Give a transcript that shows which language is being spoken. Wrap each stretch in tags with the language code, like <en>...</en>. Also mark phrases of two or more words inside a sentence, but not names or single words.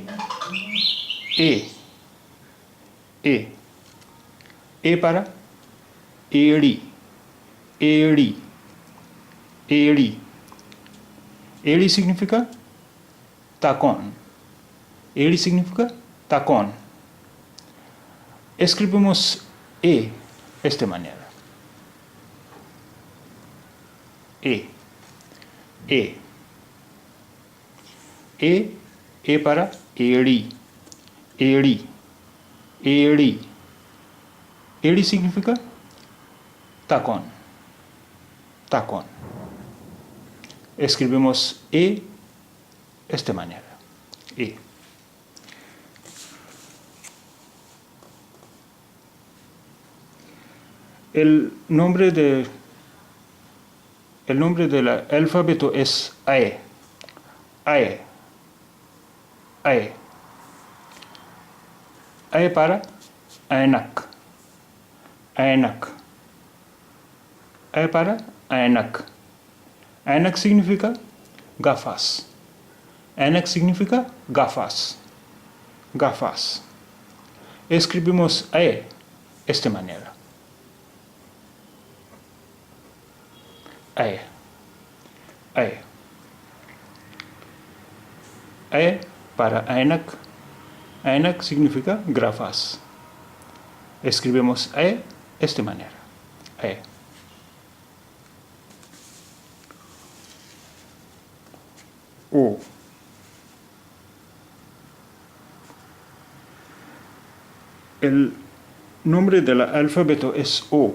<es>E. E. E para Eri. Eri. Eri. Eri significa tacón. Eri significa tacón. Escribimos E de esta manera. E. E. E para Eri. Eri. Eri. Eri significa tacón. Tacón. Escribimos E de esta manera. E. El nombre del alfabeto es AE. AE. AE. AE para Aenak. Aenak. AE para Aenak. Aenak significa gafas. Aenak significa gafas. Gafas. Escribimos AE de esta manera. AE. AE. AE para Aenak. Aenak significa gafas. Escribimos AE de esta manera. AE. O. El nombre del alfabeto es O.</es>